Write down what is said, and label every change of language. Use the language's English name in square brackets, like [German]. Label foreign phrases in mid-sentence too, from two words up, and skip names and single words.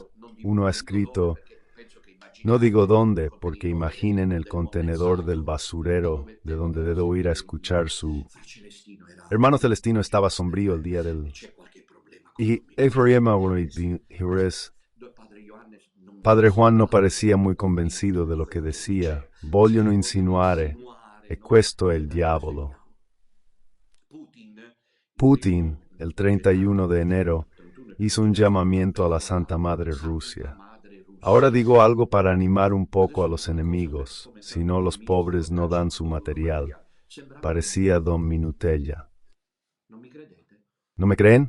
[Spanish] Uno ha escrito, no digo dónde, porque imaginen el contenedor del basurero de donde debo ir a escuchar su... Hermano Celestino estaba sombrío el día del... Y Padre Juan no parecía muy convencido de lo que decía. [Italian] Vogliono insinuare, e questo è il diavolo. [Spanish] Putin, el 31 de enero, hizo un llamamiento a la Santa Madre Rusia. Ahora digo algo para animar un poco a los enemigos, si no los pobres no dan su material. Parecía Don Minutella. ¿No me creen?